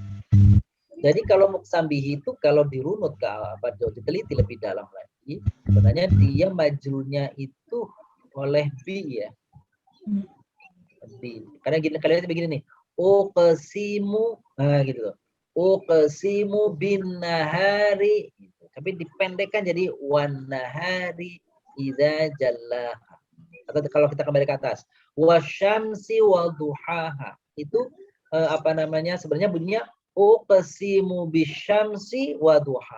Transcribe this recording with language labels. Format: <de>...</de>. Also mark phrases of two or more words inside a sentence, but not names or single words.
<id>Jadi kalau</id> <ar>مقسم به</ar> <id>itu kalau dirunut diteliti lebih dalam lagi, sebenarnya dia majrurnya itu oleh bi ya. Bi. Karena gini, kalian begini nih. Uqsimu, gitu loh.</id> <ar>أقسم بالنهار.</ar> <id>Gitu. Tapi dipendekkan jadi</id> <ar>والنهار إذا جلاها.</ar> <id>Atau kalau kita kembali ke atas,</id> <ar>والشمس وضحاها.</ar> <id>Itu sebenarnya bunyinya</id> <ar>أقسم بالشمس وضحى.</ar>